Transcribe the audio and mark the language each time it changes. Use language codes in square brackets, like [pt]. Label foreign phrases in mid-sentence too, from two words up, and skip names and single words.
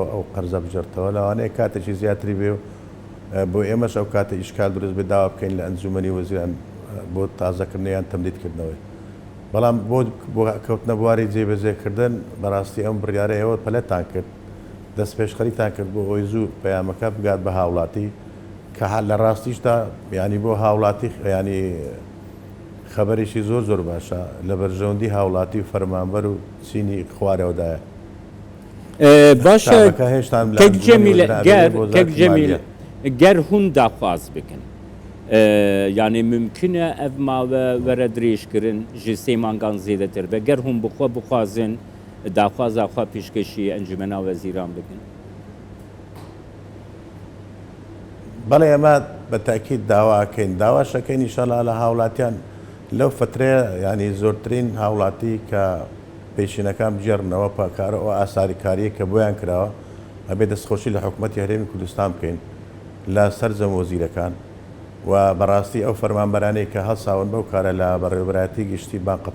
[ckb] ئەو قەرزە بژێرتەوە لەوانەیە کاتێکی زیاتری بێ بۆ ئێمەش ئەو کاتە ئیشکال دروست بێ داوا بکەین لە ئەنجومەنی وەزیران بۆ تازەکردنیان تەمدیدکردنەوەی بەڵام بۆ کەوتنە بواری جێبەجێکردن بەڕاستی ئەم بڕیارەیەوە پەلەتان کرد دەست پێشخەریتان کرد بۆ ئەوی زوو پەیامەکە بگات بە هاوڵاتی کە لە ڕاستیشدا ینی بۆ هاوڵاتی ینی خەبەرێکی زۆر باشە لە بەرژەوەندی هاوڵاتی و فەرمانبەر و چینی خوارەوەدایە [ku] باشە کەک جەمیل گر هون داخواز بکن یعنی ممکنه اف ماوه وره دریش کرن جی سیمانگان زیده تر به گر هون بخوازن داخواز آخوا پیشکشی انجمنا وزیران بکن [ckb] بەڵێ ئێمە بەتاکید داواکەین داواشەکەین ئینشەڵا لە هاوڵاتیان لەو فترەیە ینی زۆرترین هاوڵاتی کە پێشینەکان بجێڕنەوە پاکارەوە ئاساریکاریە کە بۆیان کراوە ئەبێ دەستخۆشی لە حکوومەتی هەرێمی کوردستان بکەین لە سەرجەم وەزیرەکان و بەڕاستی ئەو فەرمانبەرانەی کە هەڵساون بەو کارە لە بەڕێوەبەرایەتی گشتی بانقە